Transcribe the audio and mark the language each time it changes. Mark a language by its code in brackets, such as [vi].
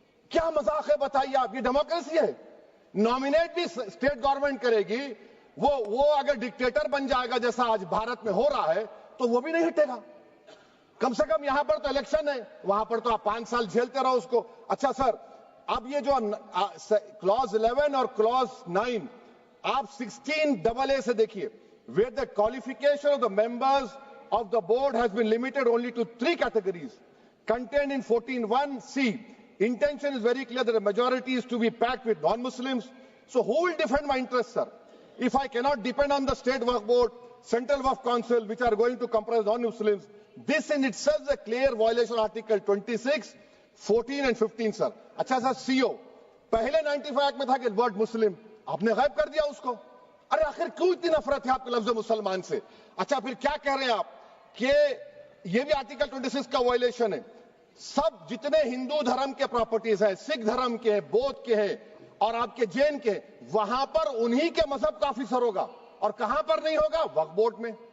[ur] کیا مذاق ہے بتائیے آپ؟ یہ ڈیموکریسی ہے؟ نومینیٹ بھی اسٹیٹ گورنمنٹ کرے گی، وہ اگر ڈکٹیٹر بن جائے گا جیسا آج بھارت میں ہو رہا ہے تو وہ بھی نہیں ہٹے گا۔ کم سے کم یہاں پر تو الیکشن ہے، وہاں پر تو آپ 5 سال جھیلتے رہو اس کو۔ اچھا سر، اب یہ جو کلوز 11 اور کلوز 9 آپ 16AA سے دیکھیے، [en] where the qualification of the members of the board has been limited only to 3 categories contained in 14(1)(c). Intention is very clear that the majority is to be packed with non-Muslims. So who will defend my interests, sir? If I cannot depend on the state waqf board, central waqf council, which are going to comprise non-Muslims, this in itself is a clear violation of Article 26, 14 and 15, sir. [ur] اچھا سر، CO پہلے 95 act میں تھا کہ word مسلم، آپ نے غائب کر دیا اس کو۔ ارے آخر کیوں اتنی نفرت ہے آپ کے لفظ مسلمان سے؟ اچھا پھر کیا کہہ رہے ہیں آپ کہ یہ بھی آرٹیکل 26 کا وائلیشن ہے؟ سب جتنے ہندو دھرم کے پراپرٹیز ہیں، سکھ دھرم کے ہیں، بودھ کے ہیں اور آپ کے جین کے، وہاں پر انہی کے مذہب کا آفیسر ہوگا، اور کہاں پر نہیں ہوگا؟ وقف بورڈ میں۔